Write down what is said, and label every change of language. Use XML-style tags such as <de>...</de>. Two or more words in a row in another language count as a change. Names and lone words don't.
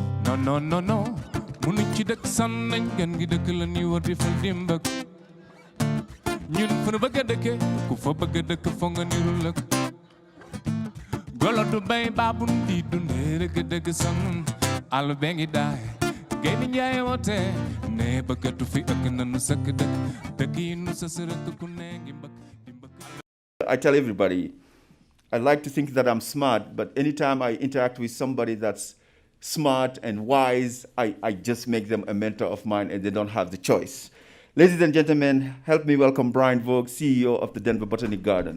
<wo>no munu ci dëkk san nañ gan gi dëkk la ñuy war di fal dimb ak ñun fu nu bëgg a dëkke ku fa bëgg a dëkk fo nga niru lëkk golo du bay baabun di dundee rëgg dëgg san àll bee ngi daay génn njaay woote ne bëggatu fi ëkk nanu sëkk dëkk yi nu sa sërëkk ku ne ngi mbëkk di mbëkk.</wo> <en>I tell everybody, I like to think that I'm smart, but anytime I interact with somebody that's smart and wise, I just make them a mentor of mine and they don't have the choice. Ladies and gentlemen, help me welcome Brian Vogt, CEO of the Denver Botanic Garden.</en>